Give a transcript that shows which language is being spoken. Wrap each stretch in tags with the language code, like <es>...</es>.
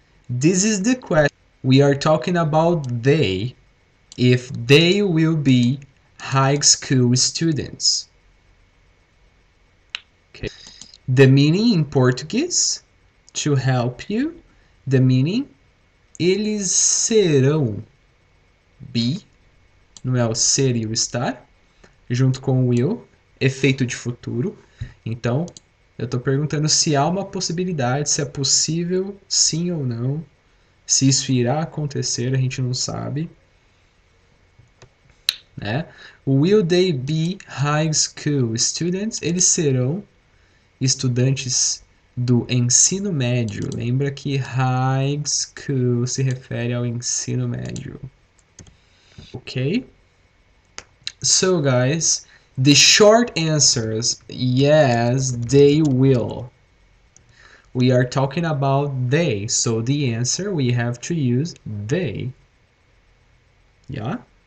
<en>This is the question. We are talking about they, if they will be high school students. Okay. The meaning in Portuguese, to help you, The meaning,</en> <pt>eles serão. Be, não é o ser e o estar, junto com o will, efeito de futuro. Então, eu estou perguntando se há uma possibilidade, se é possível, sim ou não. Se isso irá acontecer, a gente não sabe. Né?</pt> <en>Will they be high school students?</en> <pt>Eles serão estudantes do ensino médio. Lembra que high school se refere ao ensino médio. Ok?</pt> <en>So guys, the short answers, yes, they will. We are talking about they, so the answer we have to use they. Yeah?</en>